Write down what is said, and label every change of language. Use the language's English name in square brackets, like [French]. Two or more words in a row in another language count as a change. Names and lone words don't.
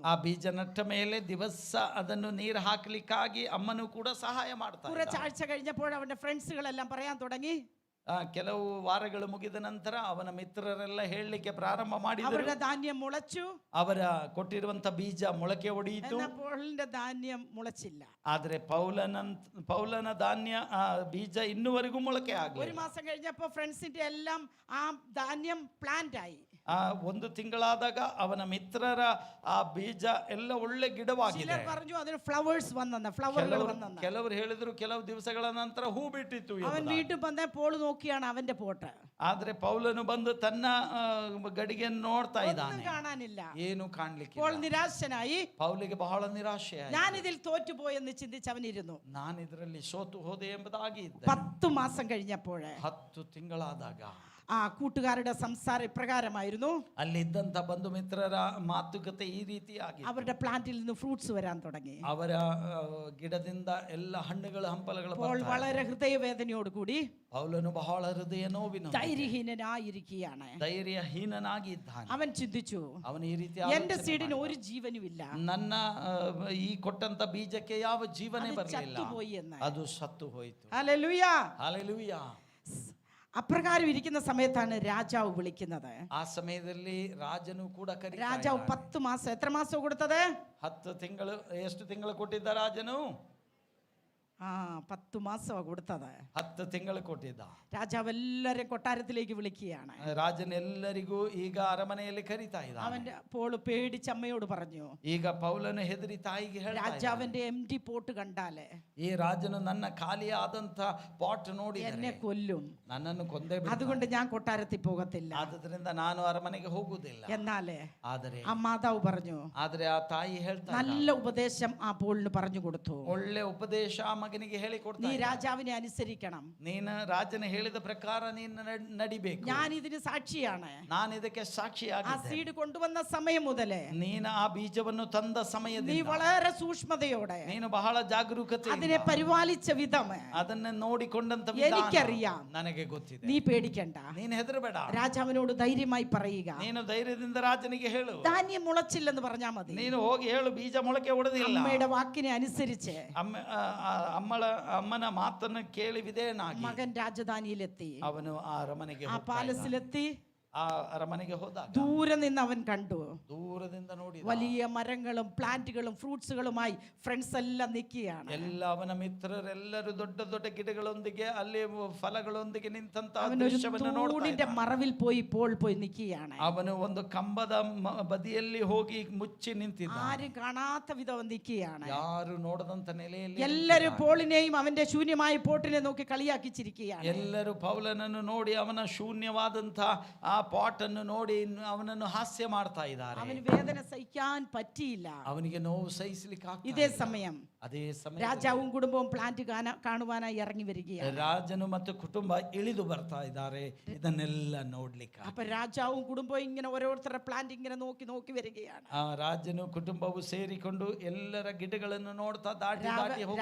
[Kannada] ಆ ಬೀಜ ನಟ್ಟ ಮೇಲೆ ದಿವಸ ಅದನ್ನು ನೀರು ಹಾಕ್ಲಿಕ್ಕಾಗಿ ಅಮ್ಮನು ಕೂಡ ಸಹಾಯ ಮಾಡ್ತಾ ಇದ್ದಾಳೆ. [Malayalam] കുറച്ചാഴ്ച കഴിഞ്ഞപ്പോൾ അവന്റെ ഫ്രണ്ട്സുകളെല്ലാം പറയാൻ തുടങ്ങി. [Kannada] ಕೆಲವು ವಾರಗಳು ಮುಗಿದ ನಂತರ ಅವನ ಮಿತ್ರರೆಲ್ಲ ಹೇಳಲಿಕ್ಕೆ ಪ್ರಾರಂಭ ಮಾಡಿದರು. [Malayalam] അവരുടെ ധാന്യം മുളച്ചു, [Kannada] ಅವರ ಕೊಟ್ಟಿರುವಂತ ಬೀಜ ಮೊಳಕೆ ಒಡೆಯಿತು. [Malayalam] എന്നാൽ പോളിന്റെ ധാന്യം മുളച്ചില്ല. [Kannada] ಆದ್ರೆ ಪೌಲನ ಧಾನ್ಯ ಬೀಜ ಇನ್ನುವರೆಗೂ ಮೊಳಕೆ [Malayalam] ഒരു [Kannada] ಆಗಲಿಲ್ಲ. [Malayalam] മാസം കഴിഞ്ഞപ്പോ ഫ്രണ്ട്സിന്റെ എല്ലാം ആ ധാന്യം പ്ലാന്റ് ആയി. [Kannada] ಒಂದು ತಿಂಗಳಾದಾಗ ಅವನ ಮಿತ್ರರ ಆ ಬೀಜ ಎಲ್ಲ ಒಳ್ಳೆ ಗಿಡವಾಗಿದೆ. [Malayalam] ചിലർ പറഞ്ഞു അതിന് ഫ്ലവേഴ്സ് വന്നെന്ന്, ഫ്ലവറുകൾ വന്നെന്ന്. [Kannada] ಕೆಲವರು ಹೇಳಿದ್ರು ಕೆಲವು ದಿವಸಗಳ ನಂತರ ಹೂ ಬಿಟ್ಟಿತ್ತು. [Malayalam] അവൻ വീട്ടിൽ വന്നേ പോൾ നോക്കിയാണ് അവന്റെ പോട്ട്. [Kannada] ಆದ್ರೆ ಪೌಲನು ಬಂದು ತನ್ನ ಗಡಿಗೆಯನ್ನು ನೋಡ್ತಾ ಇದ್ದಾನೆ, [Malayalam] കാണാനില്ല. [Kannada] ಏನು ಕಾಣ್ಲಿಕ್ಕೆ. [Malayalam] പോൾ നിരാശനായി. [Kannada] ಪೌಲಿಗೆ ಬಹಳ ನಿರಾಶೆ. [Malayalam] ഞാൻ ഇതിൽ തോറ്റുപോയെന്ന് ചിന്തിച്ച് അവനിരുന്നു. [Kannada] ನಾನು ಇದರಲ್ಲಿ ಸೋತು ಹೋದೆ ಎಂಬುದಾಗಿ ಇದ್ದೆ. [Malayalam] 10 മാസം കഴിഞ്ഞപ്പോഴേ [Kannada] 10 ತಿಂಗಳಾದಾಗ [Malayalam] ആ കൂട്ടുകാരുടെ സംസാരം ഇപ്രകാരമായിരുന്നു. [Kannada] ಅಲ್ಲಿದ್ದಂತ ಬಂಧು ಮಿತ್ರರ ಮಾತುಕತೆ ಈ ರೀತಿಯಾಗಿ, [Malayalam] അവരുടെ പ്ലാന്റിൽ നിന്ന് ഫ്രൂട്ട്സ് വരാൻ തുടങ്ങി. [Kannada] ಅವರ ಗಿಡದಿಂದ ಎಲ್ಲ ಹಣ್ಣುಗಳು ಹಂಪಲಗಳು [Malayalam] പോൾ വളരെ ഹൃദയവേദനയോടുകൂടി [Kannada] ಪೌಲನು ಬಹಳ ಹೃದಯ ನೋವಿನ [Malayalam] ധൈര്യഹീനനായിരിക്കുകയാണ്. [Kannada] ಧೈರ್ಯಹೀನನಾಗಿ ಇದ್ದಾನೆ. [Malayalam] അവൻ ചിന്തിച്ചു, [Kannada] ಅವನು ಈ ರೀತಿ [Malayalam] എന്റെ സീഡിന് ഒരു ജീവനുമില്ല, [Kannada] ನನ್ನ ಈ ಕೊಟ್ಟಂತ ಬೀಜಕ್ಕೆ ಯಾವ ಜೀವನೇ [Malayalam] അത് [Kannada] ಬರಲಿಲ್ಲ, [Malayalam] ചത്തുപോയി എന്ന്. [Kannada] ಅದು ಸತ್ತು ಹೋಯಿತು. [Malayalam] ഹല്ലേലൂയ. [Kannada] ಹಲ್ಲೆಲೂಯಾ. [Malayalam] അപ്രകാരം ഇരിക്കുന്ന സമയത്താണ് രാജാവ് വിളിക്കുന്നത്. [Kannada] ಆ ಸಮಯದಲ್ಲಿ ರಾಜನು ಕೂಡ ಕರೀತಾ [Malayalam] രാജാവ് [Kannada] ಇದ್ದಾನೆ. [Malayalam] 10 മാസം, എത്ര മാസം കൊടുത്തത്? [Kannada] 10 ತಿಂಗಳು. ಎಷ್ಟು ತಿಂಗಳು ಕೊಟ್ಟಿದ್ದ ರಾಜನು? [Malayalam] 10 മാസമാണ് കൊടുത്തത്. [Kannada] 10 ತಿಂಗಳು ಕೊಟ್ಟಿದ್ದ. [Malayalam] രാജാവ് എല്ലാരെയും കൊട്ടാരത്തിലേക്ക് വിളിക്കുകയാണ്. [Kannada] ರಾಜನ ಎಲ್ಲರಿಗೂ ಈಗ ಅರಮನೆಯಲ್ಲಿ ಕರೀತಾ ಇದ್ದ. [Malayalam] അവന്റെ പോള് പേടിച്ച് അമ്മയോട് പറഞ്ഞു, [Kannada] ಈಗ ಪೌಲನು ಹೆದರಿ ತಾಯಿಗೆ ಹೇಳ್ತಾ ಇದ್ದಾನೆ, [Malayalam] രാജാവിന്റെ [English] empty pot [Malayalam] കണ്ടാലേ [Kannada] ಈ ರಾಜನು ನನ್ನ ಖಾಲಿಯಾದಂತ ಪಾಟ್ ನೋಡಿ [Malayalam] എന്നെ കൊല്ലും, [Kannada] ನನ್ನನ್ನು ಕೊಂದೇ ಬಿಡ್ತಾನೆ. [Malayalam] അതുകൊണ്ട് ഞാൻ കൊട്ടാരത്തിൽ പോകത്തില്ല. [Kannada] ಆದ್ರಿಂದ ನಾನು ಅರಮನೆಗೆ ಹೋಗುವುದಿಲ್ಲ. [Malayalam] എന്നാലേ [Kannada] ಆದರೆ [Malayalam] ആ മാതാവ് പറഞ്ഞു, [Kannada] ಆದ್ರೆ ಆ ತಾಯಿ ಹೇಳ್ತಾ [Malayalam] നല്ല ഉപദേശം ആ പോളിന് പറഞ്ഞു കൊടുത്തു. [Kannada] ಒಳ್ಳೆ ಉಪದೇಶ ಆ ಮಗನಿಗೆ ಹೇಳಿ [Malayalam] നീ [Kannada] ಕೊಡ್ತಾ, [Malayalam] രാജാവിനെ അനുസരിക്കണം, [Kannada] ನೀನು ರಾಜನ ಹೇಳಿದ ಪ್ರಕಾರ ನೀನು ನಡಿಬೇಕು, [Malayalam] ഞാൻ ഇതിന് സാക്ഷിയാണ്. [Kannada] ನಾನು ಇದಕ್ಕೆ [Malayalam] ആ [Kannada] ಸಾಕ್ಷಿಯಾಗಿದ್ದೆ. [Malayalam] സീഡ് കൊണ്ടുവന്ന സമയം മുതലേ [Kannada] ನೀನು ಆ ಬೀಜವನ್ನು ತಂದ [Malayalam] നീ [Kannada] ಸಮಯದಿಂದ [Malayalam] വളരെ സൂക്ഷ്മതയോടെ [Kannada] ನೀನು ಬಹಳ ಜಾಗರೂಕತೆ [Malayalam] അതിനെ പരിപാലിച്ച വിധം [Kannada] ಅದನ್ನ ನೋಡಿಕೊಂಡಂತ [Malayalam] എനിക്കറിയാം. [Kannada] ನನಗೆ ಗೊತ್ತಿದೆ. [Malayalam] നീ പേടിക്കണ്ട, [Kannada] ನೀನು ಹೆದರಬೇಡ. [Malayalam] രാജാവിനോട് ധൈര്യമായി പറയുക, [Kannada] ನೀನು ಧೈರ್ಯದಿಂದ ರಾಜನಿಗೆ ಹೇಳು, [Malayalam] ധാന്യം മുളച്ചില്ലെന്ന് പറഞ്ഞാൽ മതി. [Kannada] ನೀನು ಹೋಗಿ ಹೇಳು ಬೀಜ ಮೊಳಕೆ ಒಡೆದಿಲ್ಲ. [Malayalam] അമ്മയുടെ വാക്കിനെ അനുസരിച്ച് [Kannada] ಅಮ್ಮನ ಮಾತನ್ನು ಕೇಳಿ ವಿಧೇಯನಾಗಿ [Malayalam] മകൻ രാജധാനിയിലെത്തി. [Kannada] ಅವನು ಆ ಅರಮನೆಗೆ [Malayalam] ആ പാലസിലെത്തി. [Kannada] ಆ ಅರಮನೆಗೆ ಹೋದಾಗ [Malayalam] ദൂരെ നിന്ന് അവൻ കണ്ടു [Kannada] ದೂರದಿಂದ ನೋಡಿ [Malayalam] വലിയ മരങ്ങളും പ്ലാന്റുകളും ഫ്രൂട്ട്സുകളുമായി ഫ്രണ്ട്സ് എല്ലാം നിൽക്കുകയാണ്. [Kannada] ಎಲ್ಲ ಅವನ ಮಿತ್ರರೆಲ್ಲರೂ ದೊಡ್ಡ ದೊಡ್ಡ ಗಿಡಗಳೊಂದಿಗೆ ಅಲ್ಲಿ ಫಲಗಳೊಂದಿಗೆ ನಿಂತಂತ [Malayalam] അവനൊരു [Kannada] ದೃಶ್ಯವನ್ನು [Malayalam] തൂണിന്റെ [Kannada] ನೋಡ್ತಾ [Malayalam] മറവിൽ പോയി പോയി നിൽക്കുകയാണ്. [Kannada] ಅವನು ಒಂದು ಕಂಬದ ಬದಿಯಲ್ಲಿ ಹೋಗಿ ಮುಚ್ಚಿ ನಿಂತಿದ್ದ. [Malayalam] ആരും കാണാത്ത വിധം നിൽക്കുകയാണ്. [Kannada] ಯಾರು ನೋಡದಂತ ನೆಲೆಯಲ್ಲಿ [Malayalam] എല്ലാരും പോളിനെയും അവന്റെ ശൂന്യമായ പോട്ടിനെ നോക്കി കളിയാക്കി ചിരിക്കുകയാണ്. [Kannada] ಎಲ್ಲರೂ ಪೌಲನನ್ನು ನೋಡಿ ಅವನ ಶೂನ್ಯವಾದಂತ ಆ ಪಾಟ್ ಅನ್ನು ನೋಡಿ ಅವನನ್ನು ಹಾಸ್ಯ ಮಾಡ್ತಾ ಇದ್ದಾರೆ. [Malayalam] അവന് വേദന സഹിക്കാൻ പറ്റിയില്ല. [Kannada] ಅವನಿಗೆ ನೋವು ಸಹಿಸಲಿಕ್ಕೆ [Malayalam] ഇതേ സമയം [Kannada] ಅದೇ ಸಮಯ [Malayalam] രാജാവും കുടുംബവും പ്ലാന്റ് കാണുവാനായി ഇറങ്ങി വരികയാണ്. [Kannada] ರಾಜನು ಮತ್ತು ಕುಟುಂಬ ಇಳಿದು ಬರ್ತಾ ಇದ್ದಾರೆ ಇದನ್ನೆಲ್ಲ ನೋಡ್ಲಿಕ್ಕೆ. [Malayalam] അപ്പൊ രാജാവും കുടുംബവും ഇങ്ങനെ ഓരോരുത്തരുടെ പ്ലാന്റ് ഇങ്ങനെ നോക്കി നോക്കി വരികയാണ്. [Kannada] ಆ ರಾಜನು ಕುಟುಂಬವು ಸೇರಿಕೊಂಡು ಎಲ್ಲರ ಗಿಡಗಳನ್ನು ನೋಡ್ತಾ ದಾಟಿ ಹೋಗ್ತಾ